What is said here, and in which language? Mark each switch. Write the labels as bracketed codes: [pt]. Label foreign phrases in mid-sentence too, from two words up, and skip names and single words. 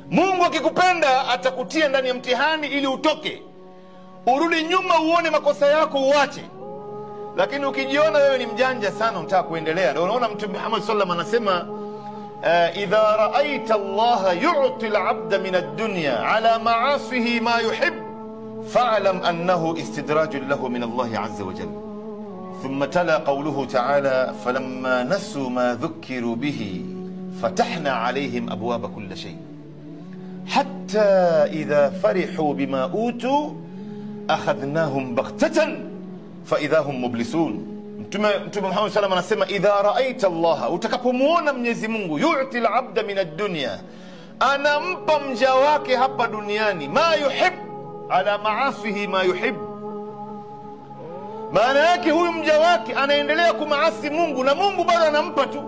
[sw] Mungu akikupenda atakutia ndani ya mtihani ili utoke, urudi nyuma uone makosa yako uache. Lakini ukijiona wewe ni mjanja sana unataka kuendelea, ndio unaona Mtume Muhammad [ar] صلى الله عليه وسلم [sw] anasema [ar] إذا رأيت الله يعطي العبد من الدنيا على معاصيه ما يحب فاعلم أنه استدراج له من الله عز وجل. ثم تلا قوله تعالى فلما نسوا ما ذكروا به فتحنا عليهم أبواب كل شيء حتى إذا فرحوا بما أوتوا أخذناهم بغتة فإذا هم مبلسون. [sw] Mtume Muhammad sallallahu anasema [ar] إذا رأيت الله, [sw] utakapomuona Mwenyezi Mungu, [ar] يعطي العبد من الدنيا, [sw] anampa mja wake hapa duniani [ar] ما يحب على معاصيه ما يحب. [sw] Maana yake huyu mja wake anaendelea kumaasi Mungu na Mungu bado anampa tu.